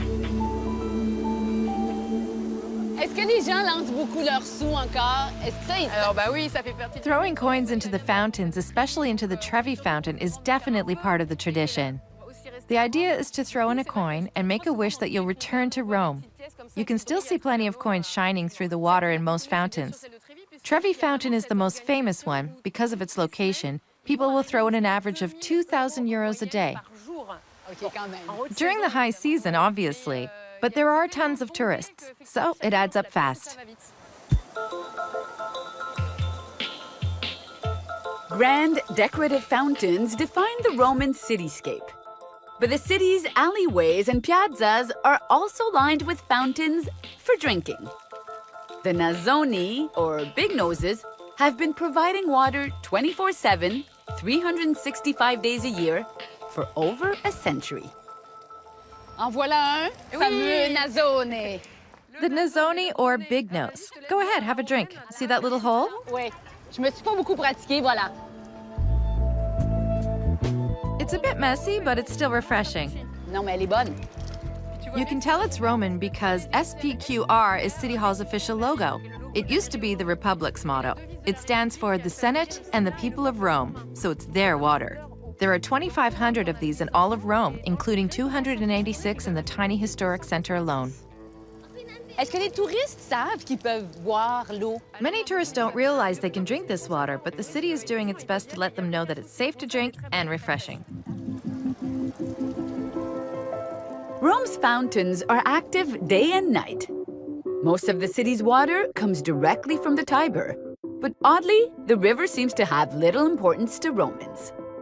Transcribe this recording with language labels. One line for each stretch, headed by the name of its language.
French: Est-ce que les gens lancent beaucoup leurs sous encore? Est-ce que ça, Alors bah oui, ça fait partie.
English: Throwing coins into the fountains, especially into the Trevi Fountain, is definitely part of the tradition. The idea is to throw in a coin and make a wish that you'll return to Rome. You can still see plenty of coins shining through the water in most fountains. Trevi Fountain is the most famous one. Because of its location, people will throw in an average of 2,000 euros a day.
French: OK, quand même.
English: During the high season, obviously, but there are tons of tourists, so it adds up fast. Grand, decorative fountains define the Roman cityscape. But the city's alleyways and piazzas are also lined with fountains for drinking. The Nazzoni, or Big Noses, have been providing water 24/7, 365 days a year for over a century.
French: En voilà un, fameux Nazzone.
English: The Nazzoni, or Big Nose. Go ahead, have a drink. See that little hole?
French: Oui, je me suis pas beaucoup pratiquée, voilà.
English: It's a bit messy, but it's still refreshing.
French: Non, mais elle est bonne.
English: You can tell it's Roman because SPQR is City Hall's official logo. It used to be the Republic's motto. It stands for the Senate and the people of Rome, so it's their water. There are 2,500 of these in all of Rome, including 286 in the tiny historic center alone.
French: Est-ce que les touristes savent qu'ils peuvent boire l'eau?
English: Many tourists don't realize they can drink this water, but the city is doing its best to let them know that it's safe to drink and refreshing. Rome's fountains are active day and night. Most of the city's water comes directly from the Tiber. But oddly, the river seems to have little importance to Romans.